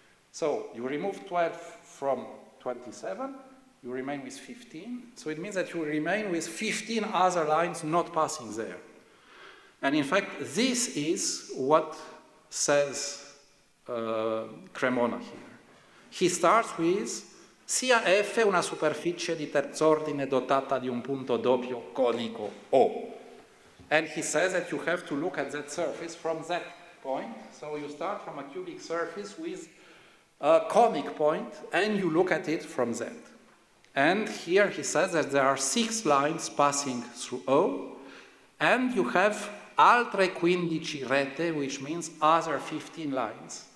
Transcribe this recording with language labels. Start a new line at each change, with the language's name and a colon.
English: So you remove 12 from 27, you remain with 15. So it means that you remain with 15 other lines not passing there. And in fact, this is what says Cremona here. He starts with
Italian: sia F una superficie di terz'ordine dotata di un punto doppio conico O.
English: And he says that you have to look at that surface from that point. So you start from a cubic surface with a conic point, and you look at it from that. And here he says that there are 6 lines passing through O, and you have
Italian: altre 15 rete,
English: which means other 15 lines.